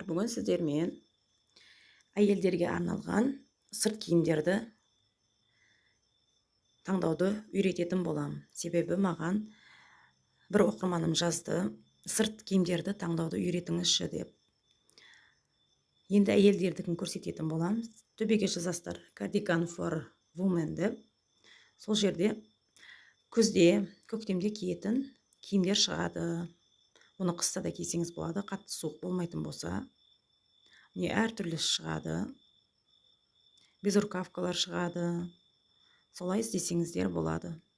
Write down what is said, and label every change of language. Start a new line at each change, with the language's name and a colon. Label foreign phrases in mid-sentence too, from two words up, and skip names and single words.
Kazakh: Бүгін сіздермен әйелдерге арналған сырт киімдерді таңдауды үйрететін боламын. Себебі маған бір оқырманым жазды, сырт киімдерді таңдауды үйретіңізші деп. Енді әйелдердікін көрсететін боламын. Төбеге жазасыздар
English: cardigan for women
Kazakh: деп. Сол жерде күзде, көктемде киетін киімдер шығады. Оны қыста да кисеңіз болады, қатты суық болмайтын болса. Не әртүрлі шығады. Безрукавкалар шығады. Солай іздесеңіздер болады.